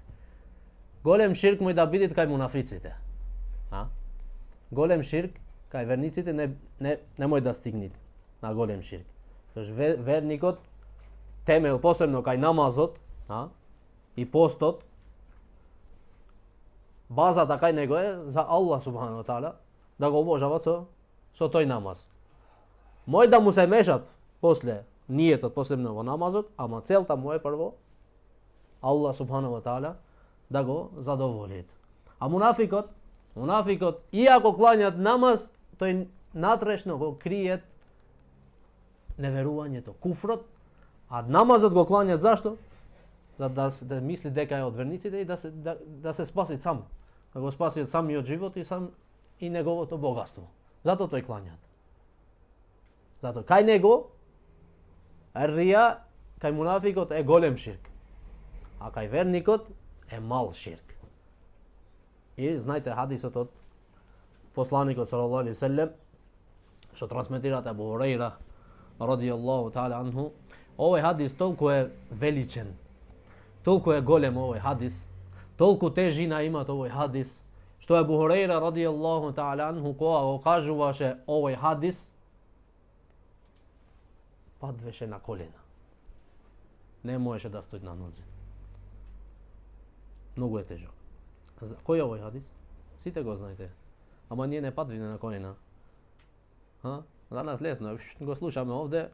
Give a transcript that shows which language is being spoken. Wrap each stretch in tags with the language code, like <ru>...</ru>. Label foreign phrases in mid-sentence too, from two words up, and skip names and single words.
<mk>Голем ширк мој да бидит кај мунафиците. Голем ширк кај верниците не мој да стигнит на голем ширк. Тош верникот темел посебно кај намазот, и постот, базата кај него е за Аллах</mk> <ar>سبحانه وتعالى</ar> <mk>да го обожава со тој намаз. Мој да му се мешат после ниетот посебно во намазот, ама целта му е прво Аллах</mk> <ar>سبحانه وتعالى</ar> <mk>да го задоволит. А мунафикот, иако клањат намаз, тој натрешно го криет неверувањето, куфрот, а намазот го клањат зашто? За да мисли дека е од верниците и да се спаси сам. Да го спаси од самиот живот и неговото богатство. Зато тој клањат. Зато кај него рија, кај мунафикот е голем ширк. А кај верникот е мал ширк. И знаете хадисот од посланикот</mk> <ar>صلى الله عليه وسلم,</ar> <mk>што трансметираат Абу Хурайра</mk> <ar>رضي الله تعالى عنه.</ar> <mk>Овој хадис толку е величен, толку е голем овој хадис, толку тежина имат овој хадис, што Абу Хурайра</mk> <ar>رضي الله تعالى عنه</ar> <mk>кога го кажуваше овој хадис, падвеше на колена. Не можеше да стои на нозе. Многу е тежок. Кој е овој хадис? Сите го знаете. Ама ние не падвиме на колена. За нас лесно, го слушаме овде.</mk>